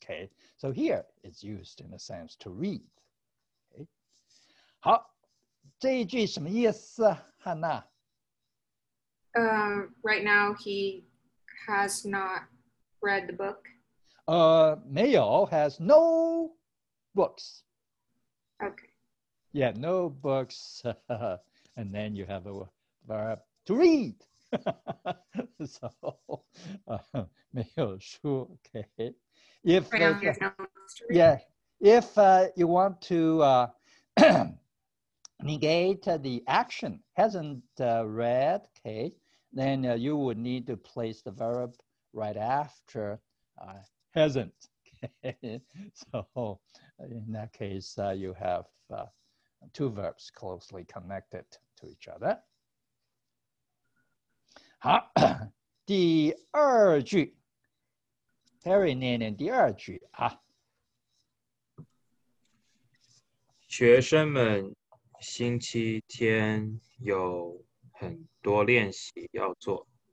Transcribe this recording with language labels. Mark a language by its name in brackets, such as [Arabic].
[English] Okay, so here it's used in a sense to read. [Chinese] Okay, 好，这一句什么意思，汉娜？ [English] Right now he has not read the book. [Chinese] 没有 [English] has no books. Okay. Yeah, no books. And then you have a verb to read. So, [Chinese] 没有书. [English] Okay. If right now he has no books to read. Yeah, if you want to negate the action, hasn't read, okay, then you would need to place the verb right after hasn't. Okay? So in that case, you have two verbs closely connected to each other. [Chinese] 好，第二句 ，Harry 念念第二句啊。学生们星期天有很多练习要做。